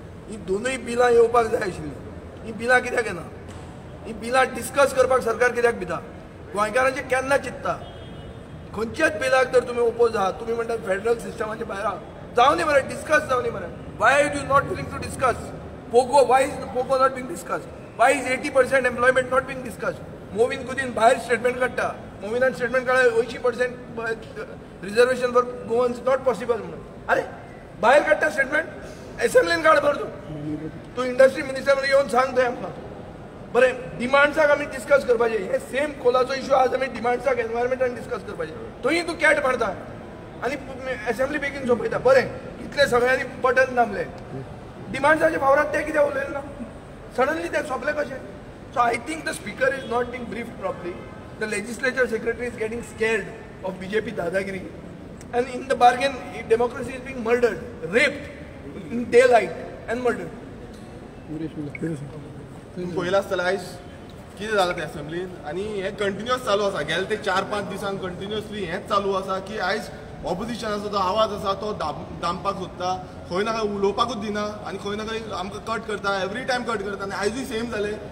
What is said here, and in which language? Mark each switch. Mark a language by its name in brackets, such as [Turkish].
[Goan Konkani] ही दोनूय बिलां येवपाक जाय आशिल्लीं. ही बिलां कित्याक येना. ही बिलां डिस्कस करपाक सरकार कित्याक भिता. गोंयकारांचें केन्ना चिंतता. खंयच्याच बिलाक जर तुमी ओपोज आहात तुमी म्हणटा फेडरल सिस्टमाचे भायर आहा जावं दी मरे डिस्कस जावं दी मरे. [English] Why are you not willing to discuss. PoGo why is PoGo not being discussed. Why is 80% employment not being discussed. [Goan Konkani] मोवीन कुदीन भायर स्टेटमेंट काडटा. मोविनान स्टेटमेंट काडला 80% [English] reservation for Goans not possible [Goan Konkani] म्हणून. अरे भायर काडटा स्टेटमेंट एसेंब्लीन काड बरो तूं इंडस्ट्री मिनिस्टर येवन सांग थंय आमकां. बरें डिमांड्साक आमी डिस्कस करपाचें. हे सेम कोलाचो इशू आज आमी डिमांड्साक एनवायरमेंटान डिस्कस करपाचें. थंय तूं कॅट मारता आनी एसेंब्ली बेगीन सोंपयता. बरें इतले सगळ्यांनी बटन दामले डिमांड्साच्या फावरात ते कित्याक उलयले ना. सडनली ते सोंपले कशें. [English] So I think the speaker is not being brief properly. The legislature secretary is getting scared of BJP दादागिरी and in the bargain democracy is being murdered, raped in daylight and murdered. [Goan Konkani] पयला आसतलें आयज कितें जालां ते एसेंब्लीन आनी हें कंटिन्युअस चालू आसा. गेले ते 4-5 दिसांक कंटिन्युअसली हेंच चालू आसा की आयज ऑपोजिशनाचो जो आवाज आसा तो दामपाक सोदता. खंय ना खंय उलोवपाकूच दिना आनी खंय ना खंय आमकां कट करता. [English] every time [Goan Konkani] कट करता. आनी आयजूय सेम जालें.